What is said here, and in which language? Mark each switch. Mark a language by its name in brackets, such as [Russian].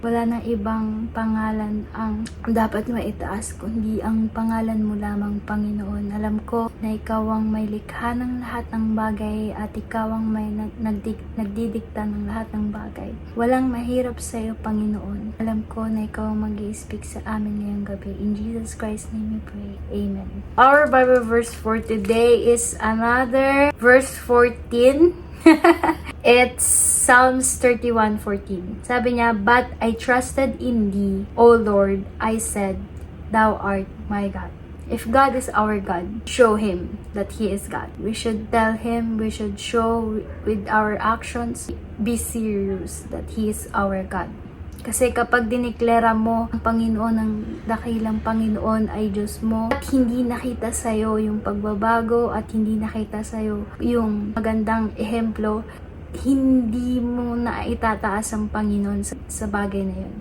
[Filipino] Wala nang ibang pangalan ang dapat maitaas kundi ang pangalan mo lamang, Panginoon. Alam ko na ikaw ang may likha ng lahat ng bagay at ikaw ang may nagdidikta ng lahat ng bagay. Walang mahirap sa iyo, Panginoon. Alam ko na ikaw ang mag-i-speak sa amin ngayong gabi. [English] In Jesus Christ's name we pray. Amen. Our Bible verse for today is another verse 14. It's Psalms 31:14. [Filipino] Sabi niya, [English] "But I trusted in thee, O Lord. I said, thou art my God." If God is our God, show Him that He is God. We should tell Him, we should show with our actions, be serious that He is our God. [Filipino] Kasi kapag dineklera mo ang Panginoon, ang dakilang Panginoon ay Diyos mo, at hindi nakita sa'yo yung pagbabago at hindi nakita sa'yo yung magandang ehemplo, hindi mo na itataas ang Panginoon sa bagay na yun.